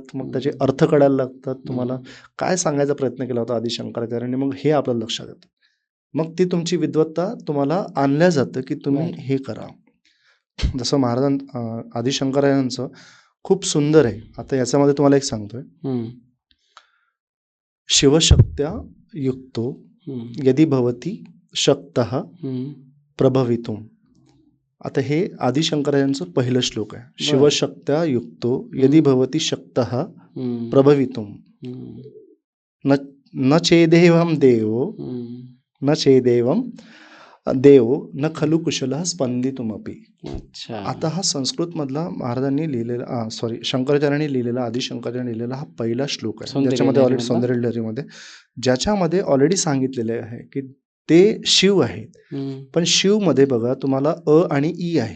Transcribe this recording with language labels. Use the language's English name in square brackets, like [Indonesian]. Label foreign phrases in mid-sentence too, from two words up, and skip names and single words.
[Marathi] मग त्याचे अर्थ कळायला लागतात. तुम्हाला काय सांगायचा प्रयत्न केला होता आदी शंकराचार्यांनी, मग हे आपल्याला लक्षात येतं. मग ती तुमची विद्वत्ता तुम्हाला आणल्या जातं की तुम्ही हे करा. जसं आदी शंकराचार्यांचं खूप सुंदर आहे. आता याच्यामध्ये तुम्हाला एक सांगतोय, [Sanskrit] शिवशक्त्या युक्तो यदि भवती शक्तः प्रभवितुम [Marathi] आता हे आदिशंकरायांचं पहिलं श्लोक आहे. [Sanskrit] शिवशक्त्या युक्तो यदि भवती शक्तः प्रभवितुम न न चेदेवं देवो न चेदेवं देव न खलु कुशलः स्पंदितुमपी. [Marathi] अच्छा. आता हा संस्कृतमधला महाराजांनी लिहिलेला शंकराचार्यांनी लिहिलेला आदिशंकराचार्यांनी लिहिलेला हा पहिला श्लोक आहे, ज्याच्यामध्ये ऑलरेडी सौंदर्य लहरीमध्ये ज्याच्यामध्ये ऑलरेडी सांगितलेले आहे की ते शिव आहेत. पण शिव मध्ये बघा तुम्हाला अ आणि ई आहे.